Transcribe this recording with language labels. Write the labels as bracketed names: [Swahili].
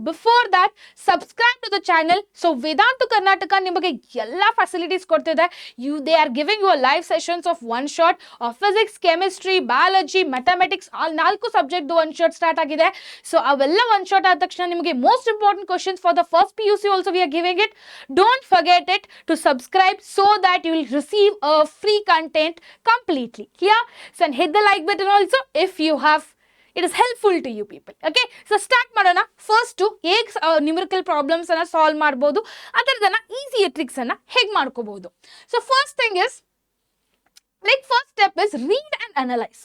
[English] Before that subscribe to the channel. [Kannada] So ವೇದಾಂತ ಕರ್ನಾಟಕ ನಿಮಗೆ ಎಲ್ಲ facilities ಕೊಡ್ತಿದೆ. [English] they are giving you live sessions of one shot of physics, chemistry, biology, mathematics, [Kannada] ಆ 4 subject one shot start ಆಗಿದೆ. So ಅವೆಲ್ಲ one shot ಆದ ತಕ್ಷಣ ನಿಮಗೆ [English] Most important questions for the first PUC also we are giving it. Don't forget it to subscribe so that you will receive a free content completely. Clear? So and hit the like button also if you have it is helpful to you people. Okay, so start ಮಾಡೋಣ. [Kannada] First ಹೇಗೆ numerical problems ಅನ್ನ solve ಮಾಡಬಹುದು, ಅದರದನ್ನ easy tricks ಅನ್ನ ಹೇಗೆ ಮಾಡ್ಕೋಬಹುದು. [English] So first thing is first step is read and analyze.